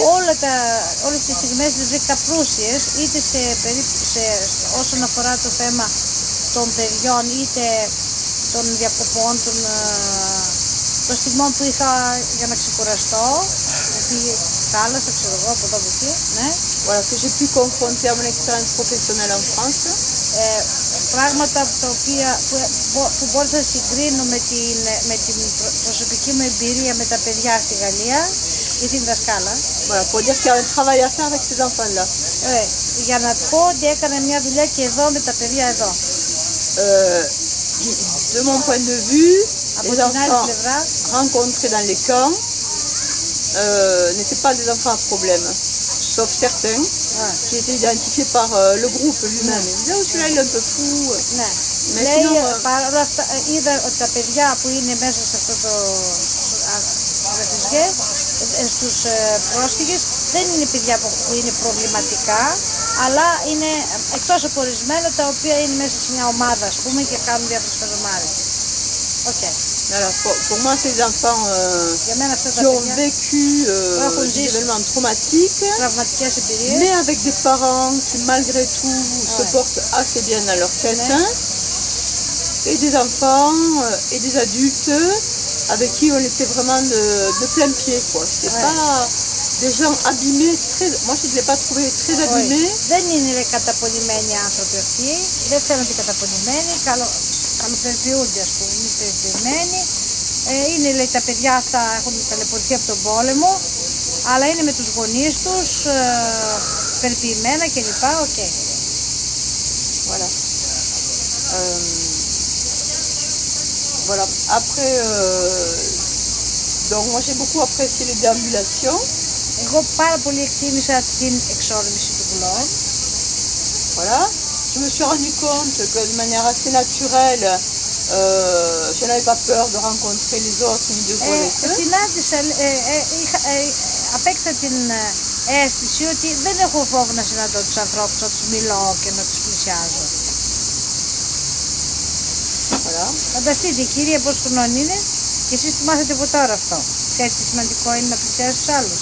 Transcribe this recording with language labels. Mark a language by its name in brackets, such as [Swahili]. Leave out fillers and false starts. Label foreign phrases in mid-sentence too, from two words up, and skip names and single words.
[Greek] Όλες τις στιγμές τις βρήκα πλούσιες, είτε όσον αφορά το θέμα των παιδιών, είτε των διακοπών, των στιγμών που είχα για να ξεκουραστώ, στη θάλασσα, ξέρω εγώ, από εδώ από εκεί, ναι. [French] Voilà, que j'ai pu confronter à mon expérience professionnelle en France. [Greek] πράγματα τα οποία, που μπορώ να συγκρίνω με την προσωπική μου εμπειρία με τα παιδιά στη Γαλλία ή την δασκάλα. [French] Voilà, pour dire qu'il y a un travail à faire avec ces enfants-là. [Greek] Για να πω ότι έκανα μια δουλειά και εδώ με τα παιδιά εδώ. [French] De mon point de vue, [Greek] Από [French] les [Greek] την άλλη [French] enfants [Greek] πλευρά, [French] rencontrés dans les camps n'étaient pas des enfants à problème, sauf certains qui étaient identifiés par le groupe lui-même. Ils disaient, oh celui-là il est un peu fou. [Greek] ναι. [French] Mais [Greek] Λέει, [French] sinon, [Greek] παρόλα αυτά, είδα ότι τα παιδιά που είναι μέσα σε αυτό το ρεφιζιέ, στους πρόσφυγες, δεν είναι παιδιά που είναι προβληματικά, αλλά είναι εκτός από ορισμένα τα οποία είναι μέσα σε μια ομάδα, ας πούμε, και κάνουν διάφορες χαζομάρες. Okay. [French] voilà, pour moi, c'est des enfants [Greek] Για μένα αυτά τα [French] qui ont [Greek] παιδιά [French] vécu des événements traumatiques, [Greek] τραυματικές εμπειρίες, [French] mais avec des parents qui malgré tout se portent assez bien dans leur tête, et des enfants et des adultes avec qui on était vraiment de plein pied, quoi. C'était pas des gens abîmés, moi je ne l'ai pas trouvé très abîmés. [Greek] Δεν είναι καταπονημένοι άνθρωποι αυτοί, δεν φαίνονται καταπονημένοι, καλοπερποιούνται, ας πούμε, είναι περιποιημένοι. Είναι, λέει, τα παιδιά αυτά έχουν ταλαιπωρηθεί από τον πόλεμο, αλλά είναι με τους γονείς τους, περιποιημένα κλπ. Okay. [French] Voilà. Voilà. Après, donc moi j'ai beaucoup apprécié les déambulations. [Greek] Εγώ πάρα πολύ εκτίμησα την εξόρμηση του κλόν. [French] Voilà. Je me suis rendu compte que de manière assez naturelle, je n'avais pas peur de rencontrer les autres ni de jouer avec eux. [Greek] Συνάντησα, απέκτησα την αίσθηση ότι δεν έχω φόβο να συναντώ τους ανθρώπους, να τους μιλώ και να τους πλησιάζω. [French] Voilà. [Greek] Φανταστείτε, η κυρία πόσο χρονών είναι και εσείς το μάθετε από τώρα αυτό. Ξέρετε τι σημαντικό είναι να πλησιάζεις τους άλλους.